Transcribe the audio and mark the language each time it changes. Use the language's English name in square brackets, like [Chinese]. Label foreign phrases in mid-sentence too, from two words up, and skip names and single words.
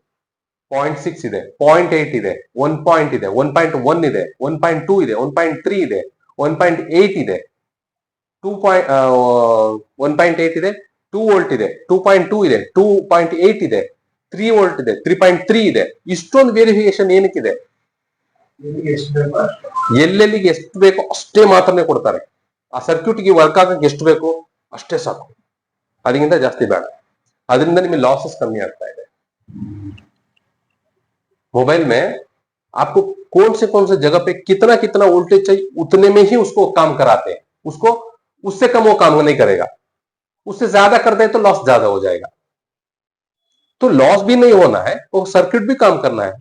[Kannada] 0.6 ಇದೆ, 0.8 ಇದೆ, 1 ಪಾಯಿಂಟ್ ಇದೆ, 1.1 ಇದೆ, 1.2 ಇದೆ, 1.3 ಇದೆ, 1.8 ಇದೆ, 1.8 ಇದೆ, 2 ವೋಲ್ಟ್ ಇದೆ, 2.2 ಇದೆ, 2.8 ಇದೆ, 3 ವೋಲ್ಟ್ ಇದೆ, 3.3 ಇದೆ. ಇಷ್ಟೊಂದು ವೇರಿಯೇಷನ್ ಏನಕ್ಕಿದೆ, ಎಲ್ಲೆಲ್ಲಿಗೆ ಎಷ್ಟು ಬೇಕೋ ಅಷ್ಟೇ ಮಾತ್ರನೇ ಕೊಡ್ತಾರೆ. ಆ ಸರ್ಕ್ಯೂಟ್ಗೆ ವರ್ಕ್ ಆಗಕ್ಕೆ ಎಷ್ಟು ಬೇಕೋ ಅಷ್ಟೇ ಸಾಕು, ಅದಕ್ಕಿಂತ ಜಾಸ್ತಿ ಬೇಡ. [Hindi] ಅದರಿಂದ निमें लॉसेस कमी आता है. मोबाइल में आपको कौन से जगह पे कितना वोल्टेज चाहिए उतने में ही उसको काम कराते हैं. उसको उससे कम वो काम नहीं करेगा, उससे ज्यादा कर दे तो लॉस ज्यादा हो जाएगा. तो लॉस भी नहीं होना है, वो सर्किट भी काम करना है.